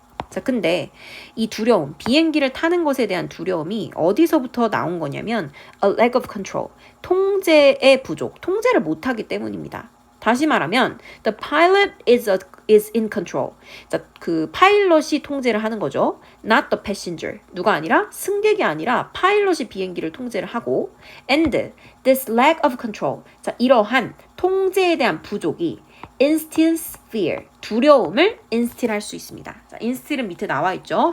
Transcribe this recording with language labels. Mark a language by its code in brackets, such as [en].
[ko] 자, 근데 이 두려움, 비행기를 타는 것에 대한 두려움이 어디서부터 나온 거냐면 [en] a lack of control, [ko] 통제의 부족, 통제를 못하기 때문입니다. 다시 말하면 [en] the pilot is in control. [ko] 자, 그 파일럿이 통제를 하는 거죠. [en] Not the passenger. [ko] 누가 아니라 승객이 아니라 파일럿이 비행기를 통제를 하고 [en] and this lack of control. [ko] 자, 이러한 통제에 대한 부족이 [en] instills fear. [ko] 두려움을 instill 할 수 있습니다. 자, instill은 밑에 나와 있죠.